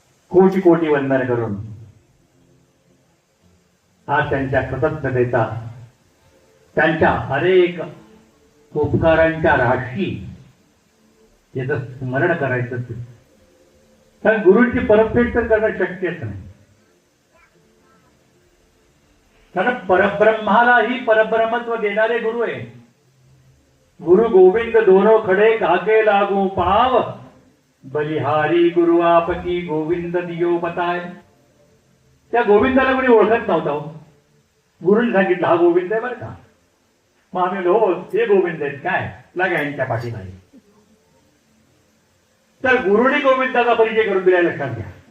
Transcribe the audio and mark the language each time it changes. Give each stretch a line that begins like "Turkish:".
Marathi: कोटी कोटी वंदन करून आज त्यांच्या कृतज्ञतेचा, त्यांच्या अनेक उपकारांच्या राशी याचं स्मरण करायचं. कारण गुरूंची परतफेड तर करणं शक्यच नाही. कारण परब्रह्मालाही परब्रह्मत्व देणारे गुरु आहे.
Hindi: गुरु गोविंद दोनो खडे काके लागू पाव, बलिहारी गुरु आपकी गोविंद दियो बताय.
Marathi: त्या गोविंदाला कोणी ओळखत नव्हता. गुरुने सांगितलं हा गोविंद आहे बरं का. मग आम्ही हो हे गोविंद आहेत काय लागा यांच्या पाठीमागे. तर गुरुने गोविंदाचा परिचय करून दिला लक्षात घ्या.